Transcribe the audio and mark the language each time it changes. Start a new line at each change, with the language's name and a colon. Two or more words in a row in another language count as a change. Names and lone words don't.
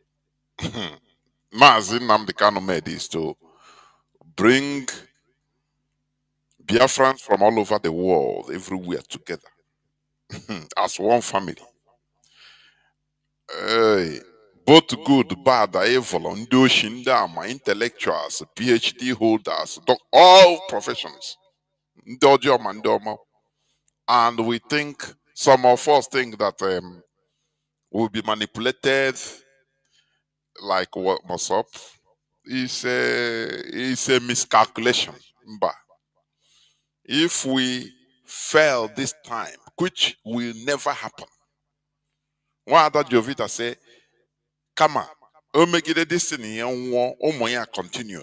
English: Mazi Nnamdi made is to bring Biafrans from all over the world, everywhere together, as one family. Hey, both good, bad, evil,
Igbo: ndị oshi, ndị ama,
English: intellectuals, PhD holders, all professions.
Igbo: Ndị ọjọọ ma ndị ọma.
English: And we think, some of us think that we'll be manipulated like what was up. It's a miscalculation. But if we fail this time, which will never happen, one other Jovita say, come on, omegide destiny continue.